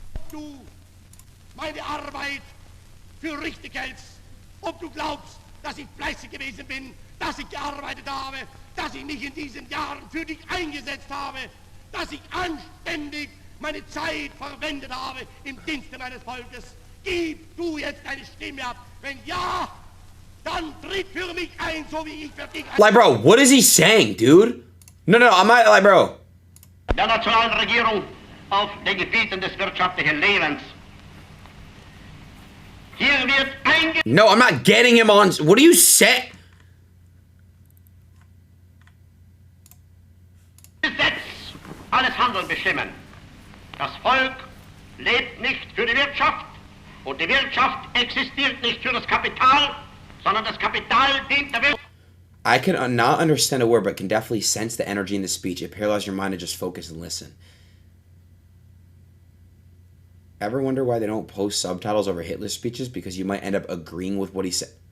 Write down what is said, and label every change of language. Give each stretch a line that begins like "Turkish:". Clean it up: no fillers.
German: Du meine Arbeit für richtig hältst, ob du glaubst, dass ich fleißig gewesen bin, dass ich gearbeitet habe, dass ich mich in diesen Jahren für dich eingesetzt habe, dass ich anständig meine Zeit verwendet habe im Dienste meines Volkes. Gib du jetzt deine Stimme ab. Wenn ja, dann tritt für mich ein, so wie ich für dich.
English: Like, bro, what is he saying, dude? No, I'm not, like, bro.
German: Der nationalen Regierung auf den Gebieten des wirtschaftlichen Lebens. Hier wird
English: No, I'm not getting him on. What do you say?
German: Gesetz alles Handeln bestimmen. Das Volk lebt nicht für die Wirtschaft und die Wirtschaft existiert nicht für das Kapital, sondern das Kapital dient der Wirtschaft.
English: I can not understand a word, but can definitely sense the energy in the speech. It paralyzes your mind to just focus and listen. Ever wonder why they don't post subtitles over Hitler's speeches? Because you might end up agreeing with what he said.